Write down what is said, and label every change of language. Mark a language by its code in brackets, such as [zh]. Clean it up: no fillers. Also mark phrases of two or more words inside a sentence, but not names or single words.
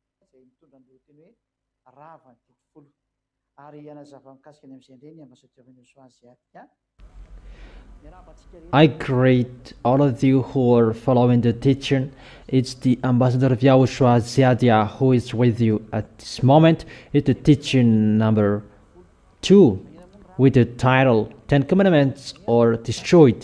[mg] izay mitondra ny lohateny hoe rava ny folo ary anazava mikasika ny amin'izay indray ny ambassadeur YAHOSHUAH asiatique. [en] I greet all of you who are following the teaching. It's the ambassador of YAHOSHUAH Ziadia who is with you at this moment. It's the teaching number 2 with the title 10 Commandments are destroyed.